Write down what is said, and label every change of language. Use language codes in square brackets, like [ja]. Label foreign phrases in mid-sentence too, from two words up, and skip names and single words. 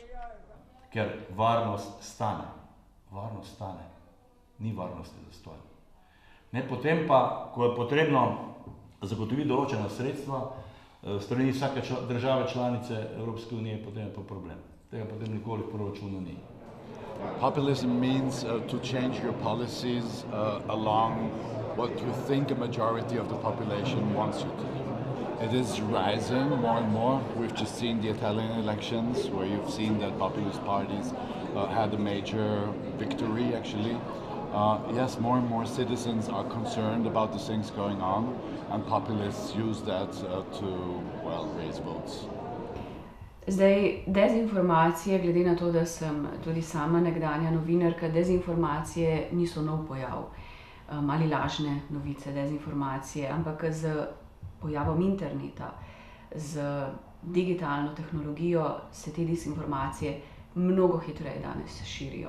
[sl] Ker varnost stane. Varnost stane. Ni varnosti zastonj. Ne, potem pa, ko je potrebno zagotoviti določena sredstva, strani vsake države članice Evropske unije, potem je pa problem. Tega potem nikoli v proračunu ni. [en] Populism means to change your policies along what you think a majority of the population wants you to do. It is rising more and more. We've just seen the Italian elections where you've seen that populist parties had a major victory actually. Yes, more and more citizens are concerned about the things going on and populists use that to, well, raise votes. [sl] Zdaj, dezinformacije, glede na to, da sem tudi sama nekdanja novinarka, dezinformacije niso nov pojav ali lažne novice, dezinformacije, ampak z pojavom interneta, z digitalno tehnologijo se te dezinformacije mnogo hitreje danes širijo.